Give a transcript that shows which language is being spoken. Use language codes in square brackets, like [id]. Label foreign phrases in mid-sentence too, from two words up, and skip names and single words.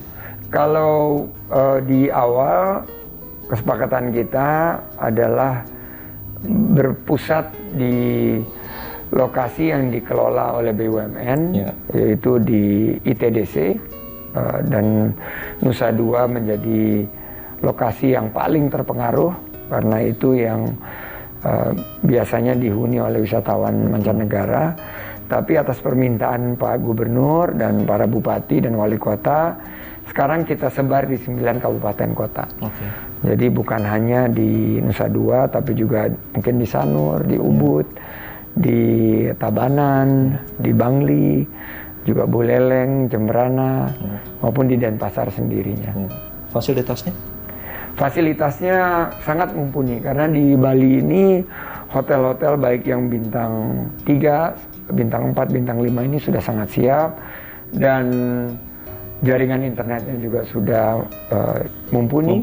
[id] Kalau di awal kesepakatan kita adalah berpusat di lokasi yang dikelola oleh BUMN, yaitu di ITDC, dan Nusa Dua menjadi lokasi yang paling terpengaruh karena itu yang biasanya dihuni oleh wisatawan mancanegara. Tapi atas permintaan Pak Gubernur dan para bupati dan wali kota, sekarang kita sebar di 9 kabupaten kota. Jadi bukan hanya di Nusa Dua, tapi juga mungkin di Sanur, di Ubud, di Tabanan, di Bangli, juga Buleleng, Jemberana, maupun di Denpasar sendirinya. Fasilitasnya? Fasilitasnya sangat mumpuni karena di Bali ini hotel-hotel baik yang bintang 3, bintang 4, bintang 5 ini sudah sangat siap, dan jaringan internetnya juga sudah mumpuni.